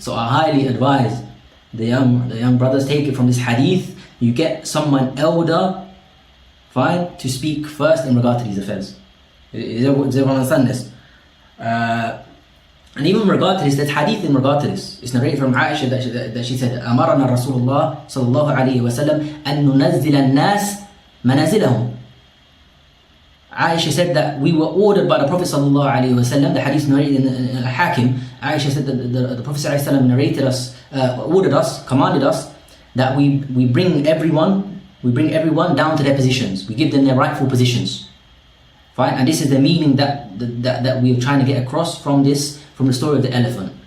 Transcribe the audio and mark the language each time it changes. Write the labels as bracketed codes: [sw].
[en] So I highly advise the young brothers, take it from this hadith. You get someone elder, fine, to speak first in regard to these affairs. Does everyone understand this? And even in regard to this, there's hadith in regard to this. It's narrated from Aisha that she said, [ar] أمرنا رسول الله صلى الله عليه وسلم أن ننزل الناس منازلهم. [en] Aisha said that we were ordered by the Prophet sallallahu alaihi wasallam. The hadith narrated in Hakim. Aisha said that the Prophet sallallahu alaihi wasallam narrated us, ordered us, commanded us that we bring everyone down to their positions. We give them their rightful positions. Fine, and this is the meaning that we're trying to get across from the story of the elephant.